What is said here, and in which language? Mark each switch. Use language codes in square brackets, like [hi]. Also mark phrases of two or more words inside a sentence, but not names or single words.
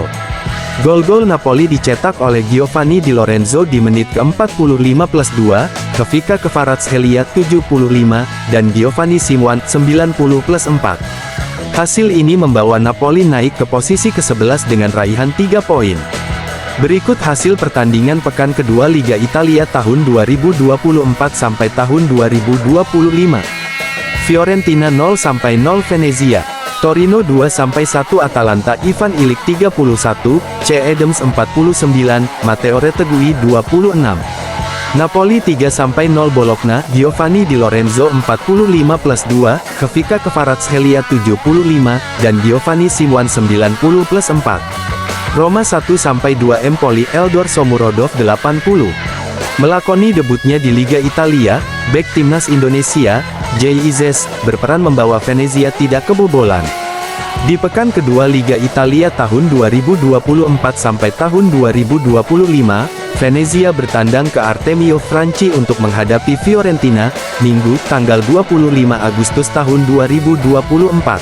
[id] Gol-gol Napoli dicetak oleh Giovanni Di Lorenzo di menit ke-45+2, Kevika Kvaratskhelia 75, dan Giovanni Simuan 90+4. Hasil ini membawa Napoli naik ke posisi ke-11 dengan raihan 3 poin. Berikut hasil pertandingan pekan kedua Liga Italia tahun 2024 sampai tahun 2025. Fiorentina 0-0 Venezia. Torino 2-1 Atalanta. Ivan Ilic 31, C. Adams 49, Matteo Retegui 26. Napoli 3-0 Bologna, Giovanni Di Lorenzo 45+2, Kevika Kvaratskhelia 75, dan Giovanni Simuan 90+4. Roma 1-2 Empoli Eldor Shomurodov 80. Melakoni debutnya di Liga Italia, bek timnas Indonesia, Jay Izzes, berperan membawa Venezia tidak kebobolan. Di pekan kedua Liga Italia tahun 2024 sampai tahun 2025, Venezia bertandang ke Artemio Franchi untuk menghadapi Fiorentina, Minggu, tanggal 25 Agustus tahun 2024.